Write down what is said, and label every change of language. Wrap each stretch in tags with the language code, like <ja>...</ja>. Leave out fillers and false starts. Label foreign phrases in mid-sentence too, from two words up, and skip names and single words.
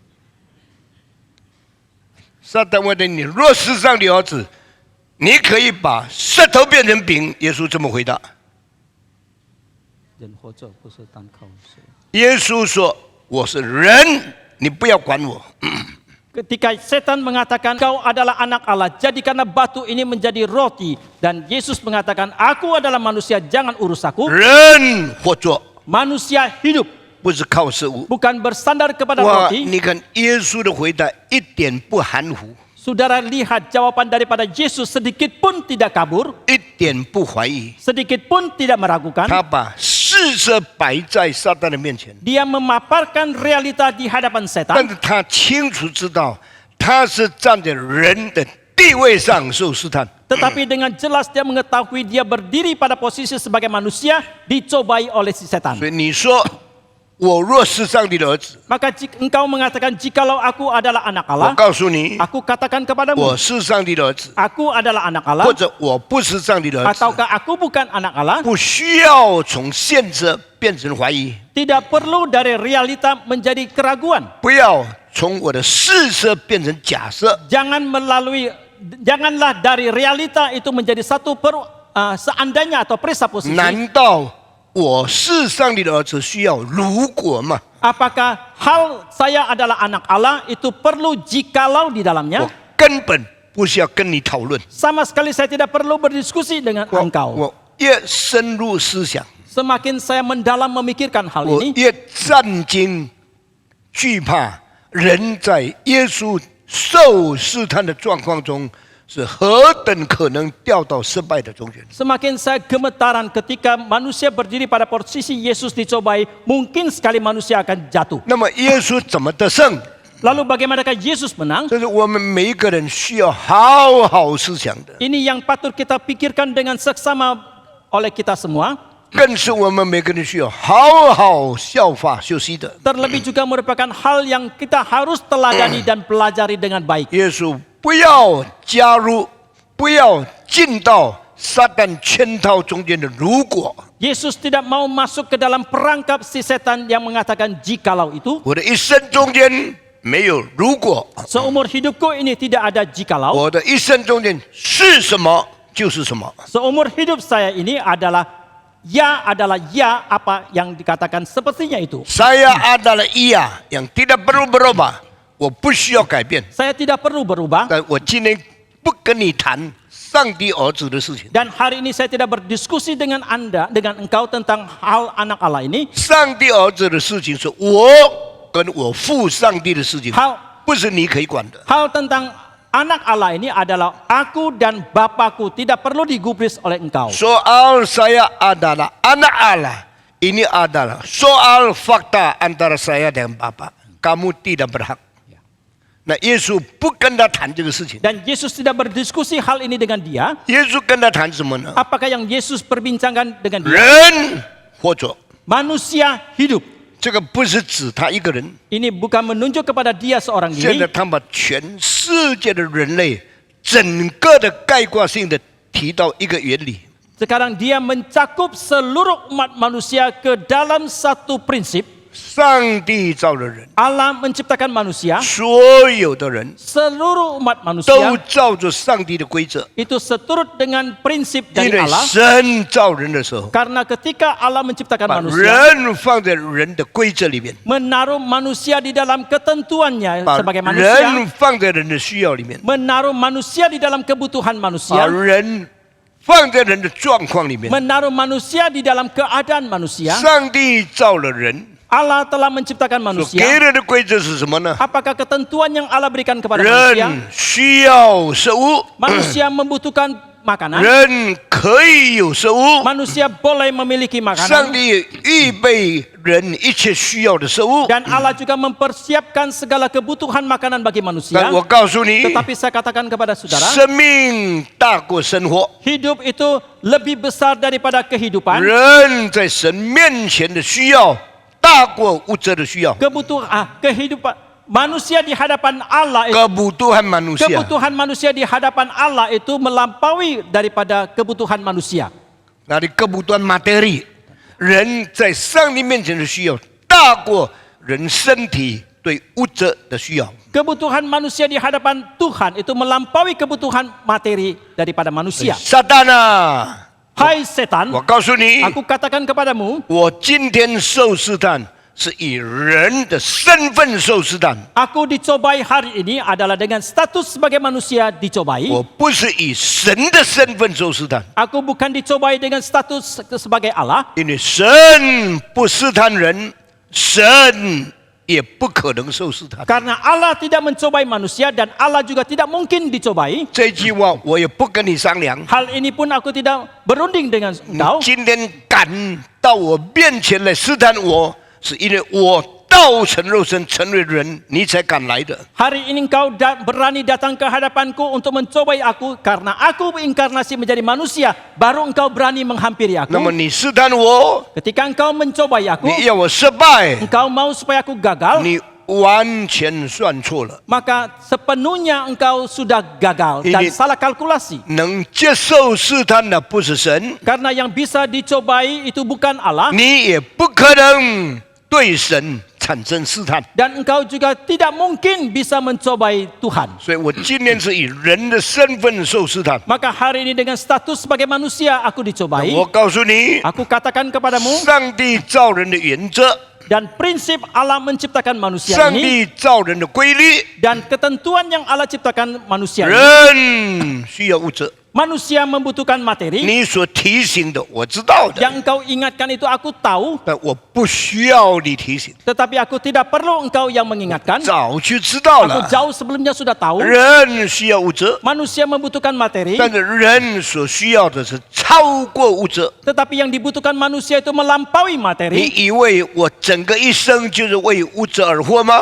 <zh>撒旦问你：若是上帝儿子，你可以把石头变成饼。耶稣这么回答。人活着不是单靠水。耶稣说：“我是人，你不要管我。</zh> <id>Ketika setan mengatakan kau adalah anak Allah, jadikanlah batu ini menjadi roti. Dan Yesus mengatakan, aku adalah manusia, jangan urus aku.</id> <zh>人活着</zh> <id>Manusia hidup,</id> <zh>不是靠食物。”</zh> <id>bukan bersandar kepada</id> <zh>哇，</zh> <id>roti.</id> <zh>你看耶稣的回答一点不含糊，</zh> <id>Saudara lihat jawaban daripada Yesus sedikit pun tidak kabur,</id> <zh>一点不怀疑。</zh> <id>sedikit pun tidak meragukan.</id> <zh>他把事实摆在撒旦的面前，</zh> <id>Dia memaparkan realita di hadapan</id> <zh>但</zh> <id>setan.</id> <zh>是他清楚知道他是站在人的地位上受试探。</zh> <id>Tetapi dengan jelas dia mengetahui dia berdiri pada posisi sebagai manusia dicobai oleh si setan.</id> <zh>所以你说我若是上帝的儿子，</zh> <id>Maka jika engkau mengatakan jikalau aku adalah anak</id> <zh>我</zh> <id>Allah,</id> <zh>告诉你，</zh> <id>aku katakan kepadamu,</id> <zh>我是上帝的儿子，</zh> <id>aku adalah anak Allah,</id> <zh>或者我不是上帝的儿子，</zh> <id>ataukah aku bukan anak Allah,</id> <zh>不需要从现实变成怀疑，</zh> <id>tidak perlu dari realita menjadi keraguan.</id> <zh>不要从我的事实变成假设。</zh> <id>Janganlah dari realita itu menjadi satu seandainya atau presuposisi.</id> <zh>难道我是上帝的儿子需要如果吗？</zh> <id>Apakah hal saya adalah anak Allah itu perlu jikalau di</id> <zh>我</zh> <id>dalamnya?</id> <zh>根本不需要跟你讨论。</zh> <id>Sama sekali saya tidak perlu berdiskusi dengan engkau.</id> <zh>我越深入思想，</zh> <id>Semakin saya mendalam memikirkan hal</id> <zh>我</zh> <id>ini,</id> <zh>越战惊惧怕人在耶稣受试探的状况中是何等可能掉到失败的中间。</zh> <id>semakin saya gemetaran ketika manusia berdiri pada posisi Yesus dicobai, mungkin sekali manusia akan jatuh.</id> <zh>那么耶稣怎么得胜？</zh> <id>Lalu bagaimanakah Yesus menang?</id> <zh>这是我们每一个人需要好好思想的，</zh> <id>Ini yang patut kita pikirkan dengan seksama oleh kita semua.</id> <zh>更是我们每个人需要好好效法修习的。</zh> <id>Terlebih juga merupakan hal yang kita harus teladani dan pelajari dengan baik.</id> <zh>耶稣不要加入，不要进到撒旦圈套中间的如果。</zh> <id>Yesus tidak mau masuk ke dalam perangkap si setan yang mengatakan jikalau itu.</id> <zh>我的一生中间没有如果，</zh> <id>Seumur hidupku ini tidak ada jikalau.</id> <zh>我的一生中间是什么就是什么。</zh> <id>Seumur hidup saya ini adalah ya apa yang dikatakan sepertinya itu. Saya adalah iya yang tidak perlu berubah，</id> <zh>我不需要改变。</zh> <id>Saya tidak perlu berubah.</id> <zh>但我今天不跟你谈上帝儿子的事情。</zh> <id>Dan hari ini saya tidak berdiskusi dengan Anda, dengan engkau tentang hal anak Allah ini.</id> <zh>上帝儿子的事情是我跟我父上帝的事情，</zh> <id>Hal</id> <zh>不是你可以管的。</zh> <id>hal tentang anak Allah ini adalah aku dan Bapakku, tidak perlu digubris oleh engkau. Soal saya adalah anak Allah, ini adalah soal fakta antara saya dengan Bapa. Kamu tidak berhak. Nah,</id> <zh>耶稣不跟他谈这个事情。</zh> <id>Dan Yesus tidak berdiskusi hal ini dengan dia.</id> <zh>耶稣跟他谈什么呢？</zh> <id>Apakah yang Yesus perbincangkan dengan dia?</id> <zh>人或者</zh> <id>Manusia hidup.</id> <zh>这个不是指他一个人，</zh> <id>Ini bukan menunjuk kepada dia seorang</id> <zh>现在</zh> <id>diri.</id> <zh>他把全世界的人类整个的概括性的提到一个原理。</zh> <id>Sekarang dia mencakup seluruh umat manusia ke dalam satu prinsip.</id> <zh>上帝造了人，</zh> <id>Allah menciptakan manusia.</id> <zh>所有的人</zh> <id>Seluruh umat</id> <zh>都</zh> <id>manusia</id> <zh>照着上帝的规则。</zh> <id>itu seturut dengan prinsip</id> <zh>因</zh> <id>dari</id> <zh>为</zh> <id>Allah.</id> <zh>神造人的时候，</zh> <id>Karena ketika Allah menciptakan</id> <zh>把</zh> <id>manusia,</id> <zh>人放在人的规则里面，</zh> <id>menaruh manusia di dalam ketentuannya</id> <zh>把</zh> <id>sebagai manusia,</id> <zh>人放在人的需要里面，</zh> <id>menaruh manusia di dalam kebutuhan</id> <zh>把</zh> <id>manusia,</id> <zh>人放在人的状况里面。</zh> <id>menaruh manusia di dalam keadaan manusia.</id> <zh>上帝造了人，</zh> <id>Allah telah menciptakan</id> <zh>所</zh> <id>manusia.</id> <zh>给人的规则是什么呢？</zh> <id>Apakah ketentuan yang Allah berikan kepada manusia?</id> <zh>人需要食物，</zh> <id>Manusia membutuhkan makanan,</id> <zh>人可以有食物，</zh> <id>manusia boleh memiliki</id> <zh>上</zh> <id>makanan.</id> <zh>帝预备人一切需要的食物。</zh> <id>Dan Allah juga mempersiapkan segala kebutuhan makanan bagi manusia.</id> <zh>但我告诉你，</zh> <id>Tetapi saya katakan kepada saudara,</id> <zh>生命大过生活，</zh> <id>hidup itu lebih besar daripada kehidupan.</id> <zh>人在神面前的需要大过物质的需要。</zh> <id>Kehidupan manusia di hadapan Allah itu, kebutuhan manusia. kebutuhan manusia di hadapan Allah itu melampaui daripada kebutuhan manusia.</id> <zh>那你</zh> <id>kebutuhan materi，</id> <zh>人在上帝面前的需要大过人身体对物质的需要。</zh> <id>Kebutuhan manusia di hadapan Tuhan itu melampaui kebutuhan materi daripada manusia.</id> <zh>撒旦啊，</zh> <id>Hai setan,</id> <zh>我告诉你，</zh> <id>aku katakan kepadamu,</id> <zh>我今天受试探是以人的身份受试探，</zh> <id>aku dicobai hari ini adalah dengan status sebagai manusia dicobai.</id> <zh>我不是以神的身份受试探，</zh> <id>Aku bukan dicobai dengan status sebagai Allah.</id> <zh>因为神不试探人，神也不可能受试探。</zh> <id>Karena Allah tidak mencobai manusia dan Allah juga tidak mungkin dicobai.</id> <zh>这句话我也不跟你商量。</zh> <id>Hal ini pun aku tidak berunding dengan</id> <zh>你</zh> <id>engkau.</id> <zh>今天敢到我面前来试探我，是因为我道成肉身成为人，你才敢来的。</zh> <id>Hari ini engkau berani datang ke hadapanku untuk mencobai aku karena aku berinkarnasi menjadi manusia. Baru engkau berani menghampiri</id> <zh>那么</zh> <id>aku.</id> <zh>你试探我，</zh> <id>Ketika engkau mencobai aku,</id> <zh>你要我失败，</zh> <id>engkau mau supaya aku gagal,</id> <zh>你完全算错了。</zh> <id>maka sepenuhnya engkau sudah gagal dan Ini- salah kalkulasi.</id> <zh>能接受试探的不是神，</zh> <id>Karena yang bisa dicobai itu bukan Allah.</id> <zh>你也不可能对神产生试探。</zh> <id>Dan engkau juga tidak mungkin bisa mencobai Tuhan.</id> <zh>所以我今天是以人的身份受试探。</zh> <id>Maka hari ini dengan status sebagai manusia aku dicobai.</id> <zh>我告诉你，</zh> <id>Aku katakan kepadamu,</id> <zh>上帝造人的原则，</zh> <id>dan prinsip Allah menciptakan manusia</id> <zh>上</zh> <id>ini</id> <zh>帝造人的规律，</zh> <id>dan ketentuan yang Allah ciptakan manusia ini.</id> <zh>人需要物质。</zh> <id>Manusia membutuhkan materi.</id> <zh>你所提醒的我知道的，</zh> <id>Yang engkau ingatkan itu aku tahu,</id> <zh>但我不需要你提醒，</zh> <id>tetapi aku tidak perlu engkau yang mengingatkan.</id> <zh>早就知道</zh> <id>Aku</id> <zh>了。</zh> <id>jauh sebelumnya sudah tahu.</id> <zh>人需要物质，</zh> <id>Manusia membutuhkan materi,</id> <zh>但是人所需要的是超过物质。</zh> <id>tetapi yang dibutuhkan manusia itu melampaui</id> <zh>你</zh> <id>materi.</id> <zh>以为我整个一生就是为物质而活吗？</zh>